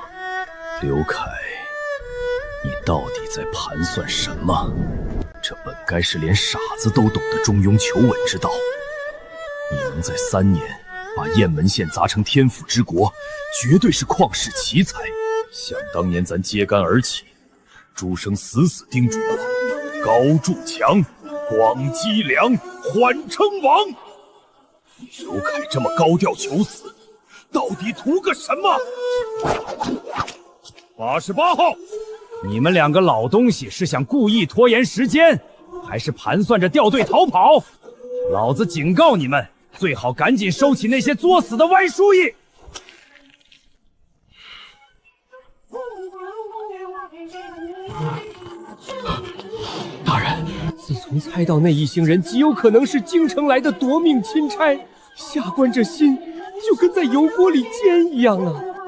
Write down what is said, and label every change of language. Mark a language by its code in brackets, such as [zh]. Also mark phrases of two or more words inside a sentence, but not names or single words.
[zh] 刘愷，你到底在盘算什么？这本该是连傻子都懂的中庸求稳之道。你能在3年把雁门县砸成天府之国，絕對是曠世奇才。想當年咱揭竿而起，諸生死死叮囑我：高築牆，廣積糧，緩稱王。劉愷這麼高調求死，到底圖個什麼？88號，你們2個老東西是想故意拖延時間，還是盤算着掉队逃跑？老子警告你们，最好趕緊收起那些作死的歪書意。大人，自从猜到那一行人极有可能是京城来的夺命钦差，下官这心就跟在油锅裡煎一樣啊！